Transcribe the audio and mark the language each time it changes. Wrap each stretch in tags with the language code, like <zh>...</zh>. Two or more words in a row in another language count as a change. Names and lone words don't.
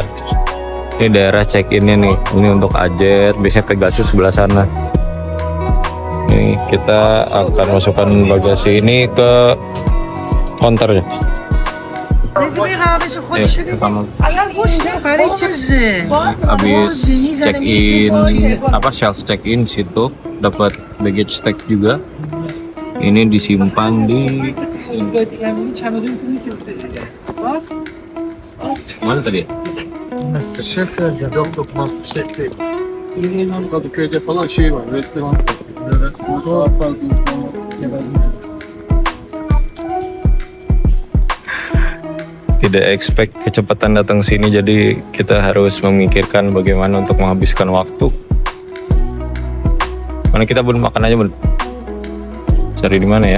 <id>Ini daerah check-innya nih. Ini untuk Ajet, biasanya Pegasus sebelah sana. Nih kita akan masukkan bagasi ini ke counternya. Habis</id> <en>check-in self check-in</en> <id>di situ dapat</id> <en>baggage tag</en> <id>juga. Ini disimpan di mana tadi? Masterchef ya,</id> <tr>yok Masterchef değil. İlhan Kadıköy'de falan şey var, restoran. Evet, burada pardon,</tr> <id>Tidak expect kecepatan datang sini, jadi kita harus memikirkan bagaimana untuk menghabiskan waktu. Mana kita belum makan aja, Bun? Cari di mana ya?</id>